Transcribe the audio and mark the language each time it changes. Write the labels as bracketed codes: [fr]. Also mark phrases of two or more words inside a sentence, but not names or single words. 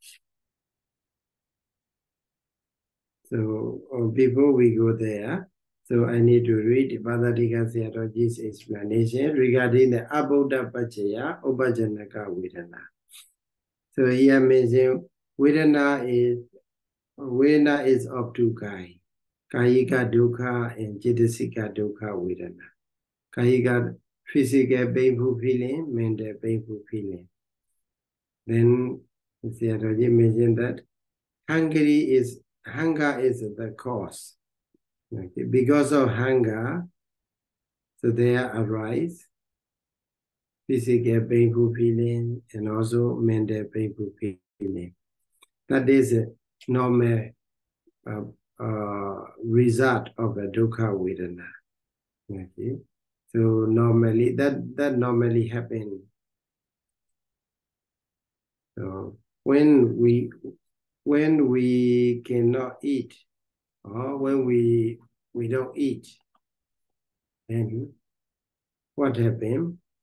[en] So before we go there, so I need to read Padadika Sayadaw's explanation regarding the Abhidhamma Piṭaka [pi] Upajanaka Vedana. [en] So here mentioned Vedana is of two kinds. [pi] Kayika dukkha and Cetasika dukkha Vedana. [en] Kayika physical painful feeling, mental painful feeling. Then Sayadaw mentioned that hunger is the cause. Okay. Because of hunger, so there arise physical painful feeling and also mental painful feeling. That is a normal result of a [pi] dukkha vedana. [en] Okay. So normally that normally happens. So when we cannot eat, or when we don't eat, and what happened?